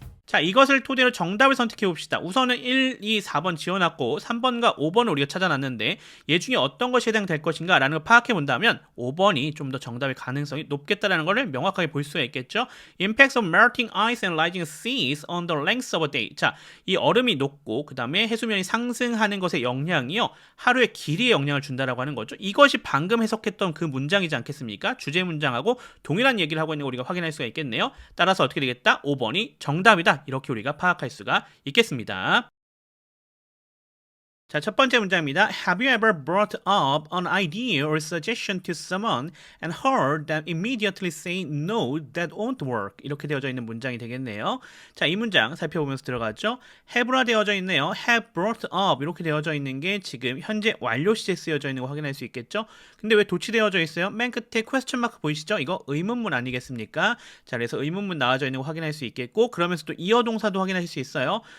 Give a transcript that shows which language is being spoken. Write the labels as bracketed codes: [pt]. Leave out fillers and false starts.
[ko] 자, 이것을 토대로 정답을 선택해 봅시다. 우선은 1, 2, 4번 지어놨고 3번과 5번을 우리가 찾아놨는데 얘 중에 어떤 것이 해당될 것인가 라는 걸 파악해 본다면 5번이 좀 더 정답의 가능성이 높겠다라는 것을 명확하게 볼 수가 있겠죠. [en] Impacts of melting ice and rising seas on the length of a day. [ko] 자, 이 얼음이 녹고 그 다음에 해수면이 상승하는 것의 영향이요. 하루의 길이에 영향을 준다라고 하는 거죠. 이것이 방금 해석했던 그 문장이지 않겠습니까? 주제 문장하고 동일한 얘기를 하고 있는 거 우리가 확인할 수가 있겠네요. 따라서 어떻게 되겠다? 5번이 정답이다. 이렇게 우리가 파악할 수가 있겠습니다. 자, 첫 번째 문장입니다. [en] Have you ever brought up an idea or suggestion to someone and heard them immediately say no, that won't work? [ko] 이렇게 되어져 있는 문장이 되겠네요. 자, 이 문장 살펴보면서 들어가죠. have라 되어져 있네요. [en] have brought up [ko] 이렇게 되어져 있는 게 지금 현재 완료 시제 쓰여져 있는 거 확인할 수 있겠죠. 근데 왜 도치되어져 있어요? 맨 끝에 [en] question mark [ko] 보이시죠? 이거 의문문 아니겠습니까? 자, 그래서 의문문 나와져 있는 거 확인할 수 있겠고 그러면서 또 이어 동사도 확인하실 수 있어요.